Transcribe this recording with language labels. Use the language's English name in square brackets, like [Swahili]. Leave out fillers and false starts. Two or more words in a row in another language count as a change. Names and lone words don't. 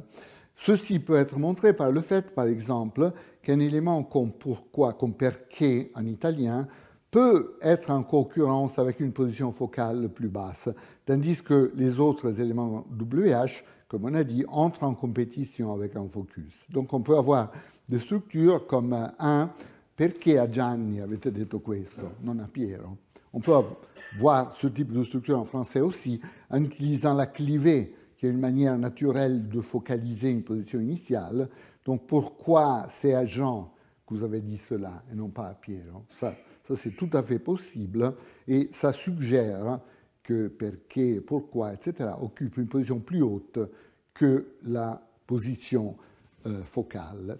[French] Ceci peut être montré par le fait, par exemple, qu'un élément comme pourquoi, comme perché en italien, peut être en concurrence avec une position focale plus basse, tandis que les autres éléments WH, comme on a dit, entrent en compétition avec un focus. Donc on peut avoir des structures comme un [Italian] perché a Gianni avete detto questo, non a Piero. [French] On peut voir ce type de structure en français aussi en utilisant la clivée, qui est une manière naturelle de focaliser une position initiale. Donc pourquoi c'est à Jean que vous avez dit cela et non pas à Piero? Ça c'est tout à fait possible et ça suggère que perché, pourquoi, etc., occupe une position plus haute que la position focale.